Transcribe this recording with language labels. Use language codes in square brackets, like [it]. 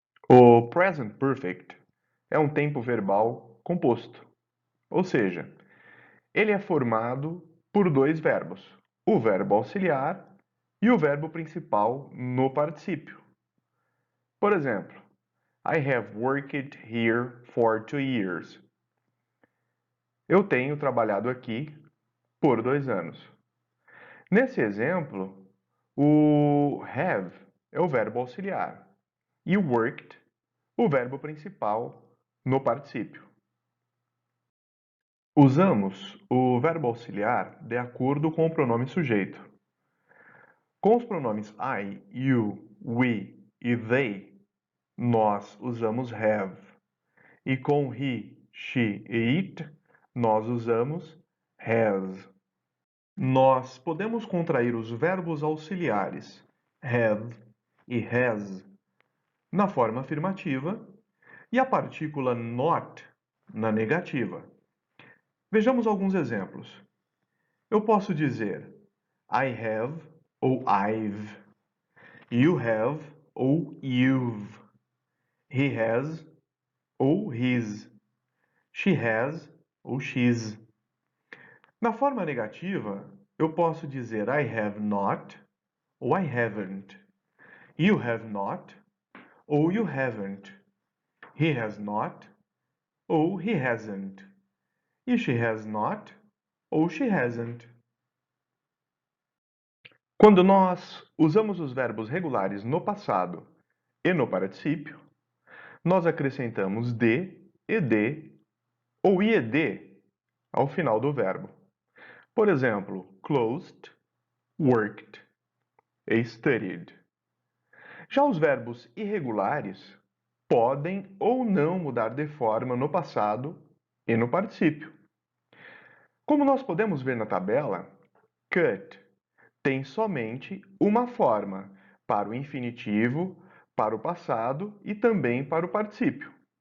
[pt] O Present Perfect é um tempo verbal composto, ou seja, ele é formado por dois verbos, o verbo auxiliar e o verbo principal no particípio. Por exemplo, [en] I have worked here for 2 years. [pt] Eu tenho trabalhado aqui por 2 anos. Nesse exemplo, o have é o verbo auxiliar e o worked, o verbo principal no particípio. Usamos o verbo auxiliar de acordo com o pronome sujeito. Com os pronomes I, you, we e they, nós usamos have. E com he, she e it, nós usamos has. Nós podemos contrair os verbos auxiliares have e has na forma afirmativa e a partícula not na negativa. Vejamos alguns exemplos. Eu posso dizer I have ou I've, you have ou you've, he has ou his, she has ou she's. Na forma negativa, eu posso dizer I have not ou I haven't, you have not ou you haven't, he has not ou he hasn't, e she has not ou she hasn't. Quando nós usamos os verbos regulares no passado e no particípio, nós acrescentamos de, ed ou ied ao final do verbo. Por exemplo, closed, worked e studied. Já os verbos irregulares podem ou não mudar de forma no passado e no particípio. Como nós podemos ver na tabela, cut tem somente uma forma para o infinitivo, para o passado e também para o particípio.